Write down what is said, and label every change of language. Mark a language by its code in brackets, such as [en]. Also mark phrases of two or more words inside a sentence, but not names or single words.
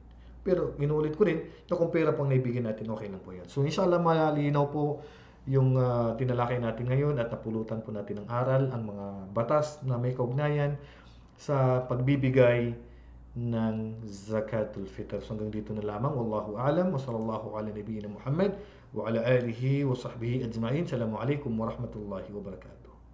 [tl] Pero inuulit ko rin na kung pera po ang naibigay natin, okay lang po yan. So inshallah malinaw po yung tinalakay natin ngayon at napulutan po natin ng aral ang mga batas na may kaugnayan sa pagbibigay ng [ar] زكاة الفطر. [tl] So hanggang dito na lamang. [ar] والله أعلم وصلى الله على نبينا محمد وعلى آله وصحبه أجمعين. السلام عليكم ورحمة الله وبركاته.